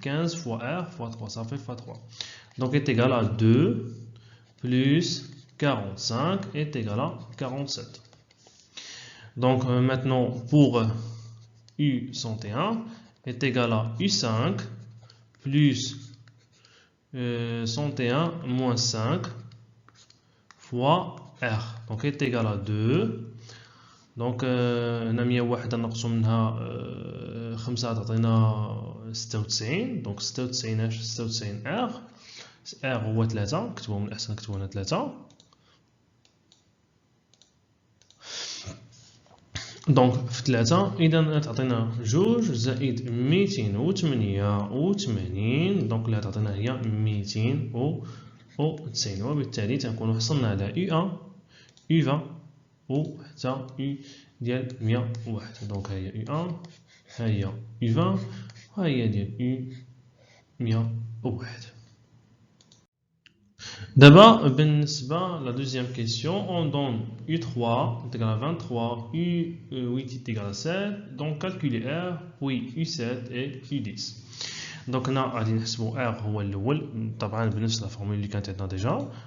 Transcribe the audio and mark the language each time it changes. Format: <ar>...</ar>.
<fr>15 fois R fois 3 ça fait fois 3. Donc est égal à 2 plus 45 est égal à 47. Donc maintenant pour U101 est égal à U5 plus 101 moins 5 fois R. Donc est égal à 2.</fr> <ar>Donc هنا 101 نقصوا منها 5 تعطينا 96.</ar> <fr>donc 96 R. R هو 3.</fr> <ar>كتبوه من الأحسن كتبوه هنا 3. دونك في 3 إذا تعطينا 2 زائد 288. دونك اللي تعطينا هي 290. وبالتالي تنكونوا حصلنا على U1 U20 و حتى U ديال 101. دونك ها هي U1 ها هي U20 ها هي ديال U101. دابا بالنسبة لا دوزيام كيسيون</ar> <fr>on donne U3 est égal à 23, U8 est égal à 7. donc calculer R puis U7 et U10.</fr> <ar>دونك هنا غادي نحسبوا R هو الأول طبعا بنفس لا فورمول اللي كانت عندنا ديجا.</ar>